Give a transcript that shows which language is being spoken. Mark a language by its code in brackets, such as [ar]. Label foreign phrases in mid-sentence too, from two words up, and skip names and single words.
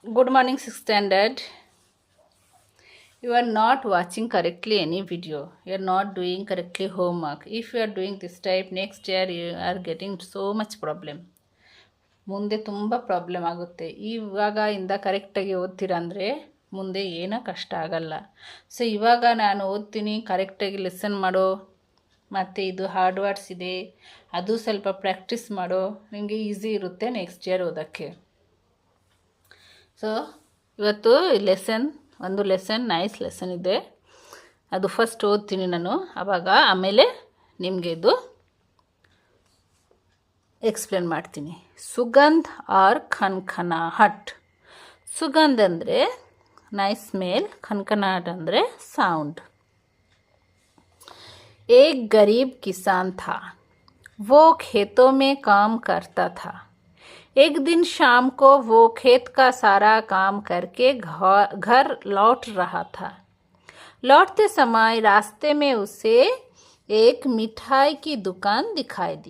[en] Good morning, 6th standard. You are not watching correctly any video. You are not doing correctly homework. If you are doing this type, next year you are getting so much problem. [kn] ಮುಂದೆ ತುಂಬ ಪ್ರಾಬ್ಲಮ್ ಆಗುತ್ತೆ. ಇವಾಗ ಇಂದ ಕರೆಕ್ಟಾಗಿ ಓದ್ತೀರಾ ಅಂದರೆ ಮುಂದೆ ಏನೂ ಕಷ್ಟ ಆಗಲ್ಲ. ಸೊ ಇವಾಗ ನಾನು ಓದ್ತೀನಿ, ಕರೆಕ್ಟಾಗಿ ಲಿಸನ್ ಮಾಡೋ, ಮತ್ತು ಇದು [en] hard words [kn] ಇದೆ ಅದು ಸ್ವಲ್ಪ ಪ್ರಾಕ್ಟೀಸ್ ಮಾಡೋ, ನಿಮಗೆ ಈಸಿ ಇರುತ್ತೆ [en] next year [kn] ಓದೋಕ್ಕೆ. ಸೊ ಇವತ್ತು ಒಂದು [en] lesson nice lesson [kn] ಇದೆ, ಅದು ಫಸ್ಟ್ ಓದ್ತೀನಿ ನಾನು, ಆಮೇಲೆ ನಿಮಗೆ ಇದು ಎಕ್ಸ್ಪ್ಲೇನ್ ಮಾಡ್ತೀನಿ. [hi] सुगंध और खनखनाहट. [kn] ಸುಗಂಧ ಅಂದರೆ [en] nice smell, [kn] ಖನ್ಖನಾಹಟ್ ಅಂದರೆ साउंड. [hi] एक गरीब किसान था, वो खेतों में काम करता था. एक दिन शाम को वो खेत का सारा काम करके घर लौट रहा था. लौटते समय रास्ते में उसे एक मिठाई की दुकान दिखाई दी.